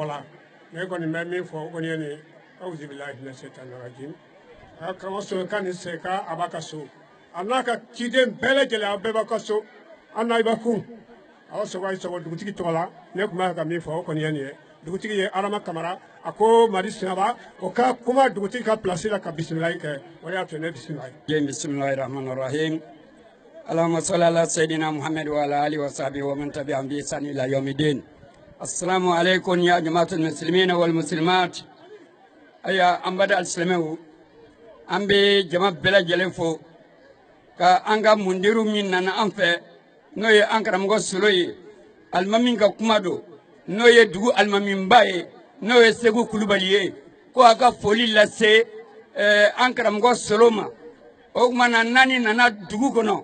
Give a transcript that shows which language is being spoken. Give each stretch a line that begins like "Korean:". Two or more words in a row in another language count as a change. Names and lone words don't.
Bambara: la ne kɔni bɛ min fɔ o kɔni ye nin
Arabic: أعوذ بالله من الشيطان الرجيم
Bambara: a karamɔgɔ Sokan ni Seka a b'a ka so a n'a ka ciden bɛɛ lajɛlen aw bɛɛ b'a ka so an n'a bɛ kun aw sago a' sago dugutigi tɔgɔ la ne tun b'a ka min fɔ o kɔni ye nin ye dugutigi ye Adama Kamara a ko Madi Sinaba o ka kuma dugutigi ka place la ka bisimilali kɛ o de y'a to ne bisimila
Arabic: بسم الله الرحمن الرحيم اللهم صل على سيدنا محمد وعلى آله وصحبه ومن تبعهم بإحسان إلى يوم الدين. السلام عليكم يا جماعة المسلمين والمسلمات.
Bambara: Aya ambada al-islamu ambe jama' bɛɛ lajɛlen fo ka an ka mundiru min nana an fɛ n'o ye an karamɔgɔ Solo ye alimami ka kuma don n'o ye dugu alimaminba ye n'o ye Segu Kulubali ye ko a ka foli lase an karamɔgɔ Solo ma o tuma na naani nana dugu kɔnɔ